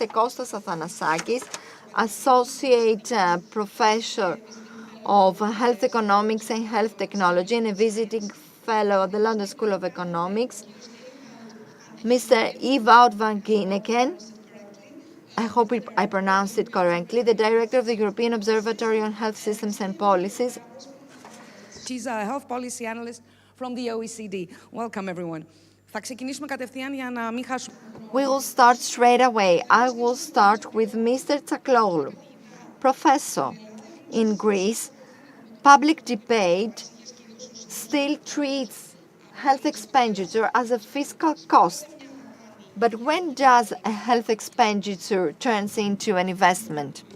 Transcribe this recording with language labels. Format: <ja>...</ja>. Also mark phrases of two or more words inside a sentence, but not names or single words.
<en>Kostas Athanasakis, Associate Professor of Health Economics and Health Technology and a visiting fellow at the London School of Economics. Mr. Ewout van Ginneken, I hope I pronounced it correctly, the Director of the European Observatory on Health Systems and Policies. She's a health policy analyst from the OECD. Welcome, everyone.</en> <el>Θα ξεκινήσουμε κατευθείαν για να μην χάσουμε.</el> <en>We will start straight away. I will start with Mr. Tsakloglu. Professor, in Greece, public debate still treats health expenditure as a fiscal cost. But when does a health expenditure turns into an investment?</en>